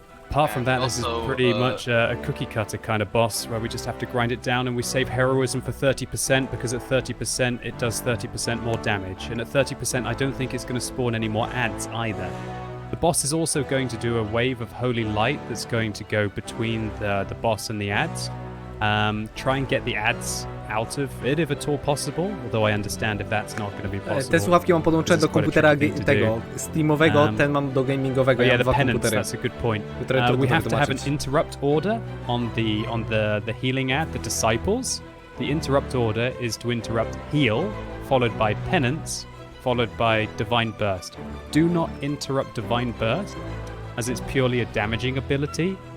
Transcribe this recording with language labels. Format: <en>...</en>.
<en>Apart from that, this is pretty much a cookie cutter kind of boss where we just have to grind it down, and we save heroism for 30% because at 30% it does 30% more damage, and at 30% I don't think it's going to spawn any more ads either. The boss is also going to do a wave of holy light that's going to go between the boss and the ads. Try and get the ads out of it if at all possible, although I understand if that's not going to be possible.</en> <pl>Te słuchawki mam podłączone do komputera tego Steamowego, ten mam do gamingowego.</pl> <en>Yeah,</en> <pl>ja</pl> <en>the penance, that's a good point. We have to have an interrupt order on the healing ad, the disciples. The interrupt order is to interrupt heal, followed by penance, followed by divine burst. Do not interrupt divine burst, as it's purely a damaging ability.</en>